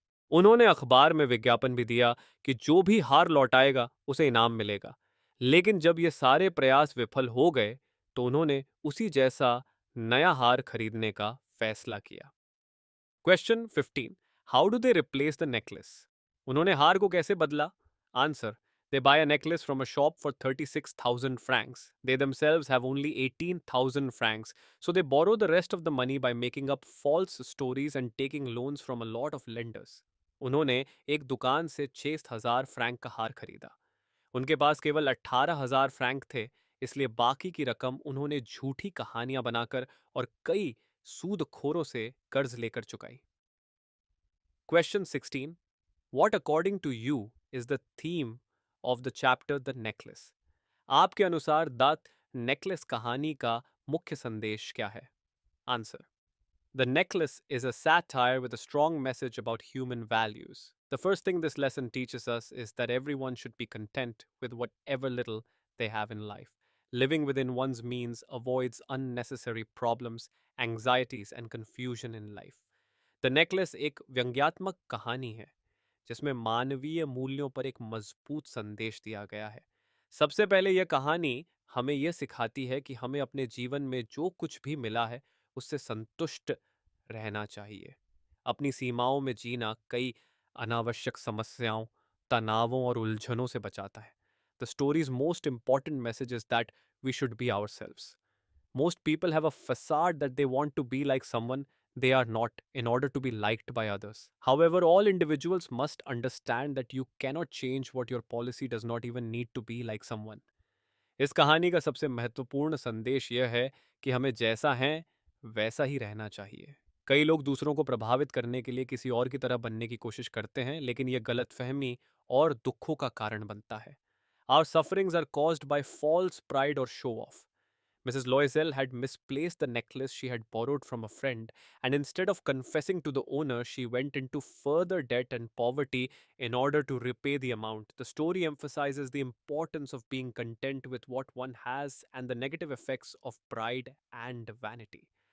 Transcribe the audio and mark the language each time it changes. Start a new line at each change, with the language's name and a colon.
Hindi: उन्होंने अखबार में विज्ञापन भी दिया कि जो भी हार लौटाएगा उसे इनाम मिलेगा। लेकिन जब ये सारे प्रयास विफल हो गए, तो उन्होंने उसी जैसा नया हार खरीदने का फैसला किया।
English: Question 15: how do they replace the necklace?
Hindi: उन्होंने हार को कैसे बदला?
English: Answer: they buy a necklace from a shop for 36,000 francs. They themselves have only 18,000 francs, so they borrow the rest of the money by making up false stories and taking loans from a lot of lenders.
Hindi: उन्होंने एक दुकान से 6,000 Frank का हार खरीदा। उनके पास केवल 18,000 Frank थे, इसलिए बाकी की रकम उन्होंने झूठी कहानियां बनाकर और कई सूदखोरों से कर्ज लेकर चुकाई।
English: Question 16: What according to you is the theme of the chapter The Necklace?
Hindi: आपके अनुसार द नेकलेस कहानी का मुख्य संदेश क्या है?
English: Answer: The necklace is a satire with a strong message about human values. The first thing this lesson teaches us is that everyone should be content with whatever little they have in life. Living within one's means avoids unnecessary problems, anxieties, and confusion in life.
Hindi: The necklace एक व्यंग्यात्मक कहानी है जिसमें मानवीय मूल्यों पर एक मजबूत संदेश दिया गया है। सबसे पहले यह कहानी हमें यह सिखाती है कि हमें अपने जीवन में जो कुछ भी मिला है उससे संतुष्ट रहना चाहिए। अपनी सीमाओं में जीना कई अनावश्यक समस्याओं, तनावों और उलझनों से बचाता है।
English: The story's most important message is that we should be ourselves. Most people have a facade that they want to be like someone they are not in order to be liked by others. However, all individuals must understand that you cannot change what your policy does not even need to be like someone.
Hindi: इस कहानी का सबसे महत्वपूर्ण संदेश यह है कि हमें जैसा है वैसा ही रहना चाहिए। कई लोग दूसरों को प्रभावित करने के लिए किसी और की तरह बनने की कोशिश करते हैं, लेकिन यह गलतफहमी और दुखों का कारण बनता है।
English: Our sufferings are caused by false pride or show off. Mrs. Loisel had misplaced the necklace she had borrowed from a friend, and instead of confessing to the owner, she went into further debt and poverty in order to repay the amount. The story emphasizes the importance of being content with what one has and the negative effects of pride and vanity.